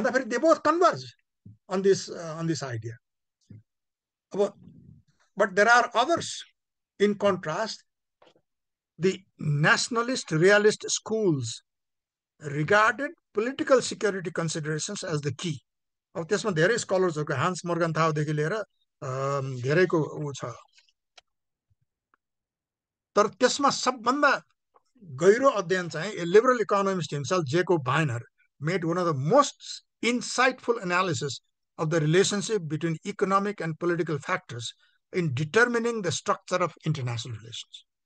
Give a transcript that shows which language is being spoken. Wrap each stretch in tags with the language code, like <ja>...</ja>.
<en>They both converge on this idea. But there are others. In contrast, the nationalist realist schools regarded political security considerations as the key.</en> <ne>अब त्यसमा धेरै स्कलर्सहरूको Hans मोर्गनथाउदेखि लिएर धेरैको ऊ छ। तर त्यसमा सबभन्दा गहिरो अध्ययन चाहिँ</ne> <en>a liberal economist himself, Jacob Weiner, made one of the most insightful analysis of the relationship between economic and political factors in determining the structure of international relations.</en>